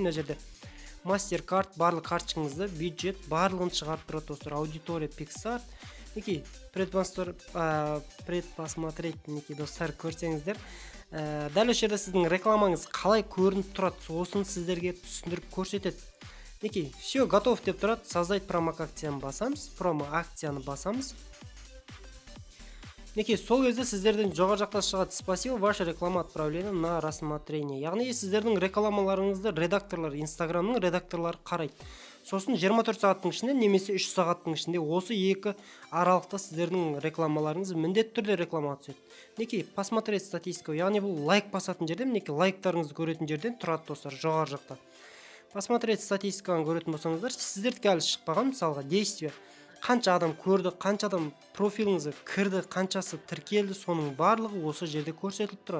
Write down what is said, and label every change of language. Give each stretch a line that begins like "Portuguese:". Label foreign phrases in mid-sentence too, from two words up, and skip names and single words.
Kazakh: Мына жерде мастер-карт, барлық карточкаңызды, бюджет барлығын шығарып тұрады достар. Аудитория Pixart. Мінекей, предпосмотреть, мінекей достар, көрсеңіздер. Дәл осы жерде сіздің рекламаңыз қалай көрініп тұрады, сосын сіздерге түсіндіріп көрсетеді. Мінекей,
Russian: все, готов
Kazakh: деп тұрады. Создать промоакцияны басамыз. Промоакцияны басамыз. Мінекей, сол кезде сіздерден жоғары жақта шығады.
Russian: Спасибо, ваша реклама отправлена на рассмотрение.
Kazakh: Яғни сіздердің рекламаларыңызды редакторлар, Инстаграмның редакторлары қарайды. Сосын 24 сағаттың ішінде немесе 3 сағаттың ішінде осы екі аралықта сіздердің рекламаларыңыз міндетті түрде реклама түседі. Мінекей,
Russian: посмотреть статистику,
Kazakh: яғни бұл лайк басатын жерден, мінекей лайктарыңызды көретін жерден тұрады достар, жоғары жақта.
Russian: Посмотреть статистиканы
Kazakh: көретін болсаңыздар, сіздердікі әлі шықпаған, мысалға действие. Қанша адам көрді, қанша адам профиліңізге кірді, қаншасы тіркелді, соның барлығы осы жерде көрсетіліп тұрады.